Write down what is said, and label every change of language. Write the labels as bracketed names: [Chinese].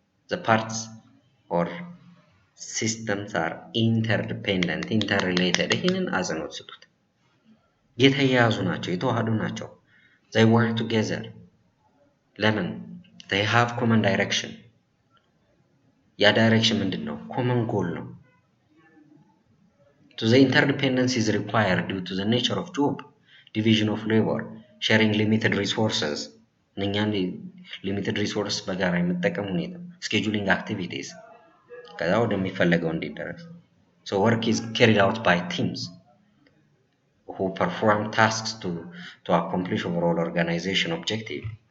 [English] The parts or systems are interdependent, interrelated. [Amharic] ይህንን አጽንኦት ስጡት። የተያያዙ ናቸው፣ የተዋሃዱ ናቸው። [English] they work together. [Amharic] ለምን? [English] they have common direction. [Amharic] ያ ዳይሬክሽን ምንድነው? [English] common goal ነው። So the interdependence is required due to the nature of job, division of labor, sharing limited resources. [Amharic] እኛን [English] limited resources [Amharic] በጋራ የመጠቀም ሁኔታ [English] scheduling activities [Amharic] ከዛ ወደሚፈለገው እንዲደረስ [English] so work is carried out by teams who perform tasks to accomplish overall organization objective.